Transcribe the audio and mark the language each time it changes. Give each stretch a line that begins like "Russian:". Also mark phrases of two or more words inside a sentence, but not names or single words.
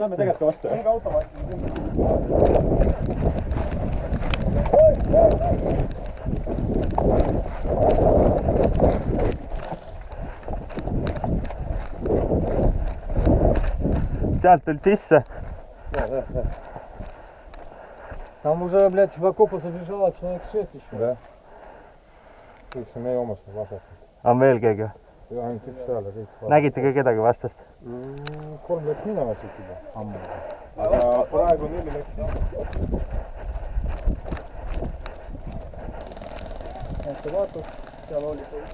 Estonian: Lähme tegelikult ka vastu. Mingi automaat. Sealt tulid sisse.
Russian: Там уже, блядь, в окопы забежало человек 6 еще. Да.
Estonian: Üks on meie omast vastas. On veel keegi? Ja ainult üks seal ja kõik. Nägite ka kedagi vastast? 3 läks minema siit juba. Ammu. Aga praegu 4 läks siis. Näete, vaatus, seal oli.